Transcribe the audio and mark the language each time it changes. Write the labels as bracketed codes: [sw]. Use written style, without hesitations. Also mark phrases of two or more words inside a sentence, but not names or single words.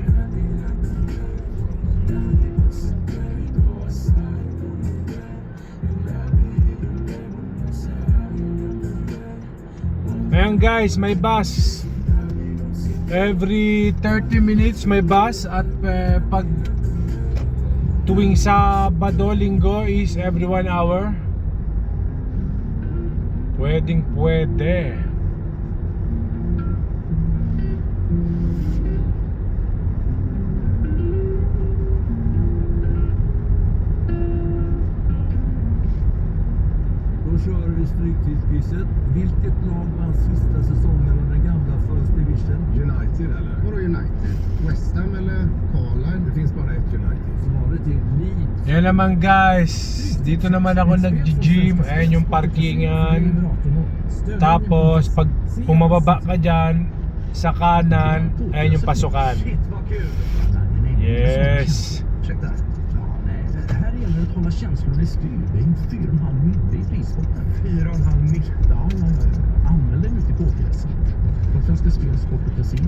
[tl] Ayan guys, may bus. [en] Every 30 minutes may bus. [tl] At pag tuwing Sabado, Linggo is [en] every 1 hour. [tl] Pwedeng pwede. [sv] Kör i Stryktipsquizet. Vilket lag vann sista säsongen av den gamla First Division? United eller? Vadå United? West Ham eller Carlisle? Det finns bara ett United. Svaret är Leeds. [tl] Yan naman guys, dito naman ako nag-gym. Ayan yung parkingan. Tapos pag pumababa ka dyan sa kanan, ayan yung pasukan. [en] Yes. [sv] Ursäkta. Det här gäller att hålla känslor i styr. Det är inte 4,5 mitt i frisporten. 4,5 mitt? Ja, använd den ute i pokerhässen. Från Svenska Spel, Sport och Casino.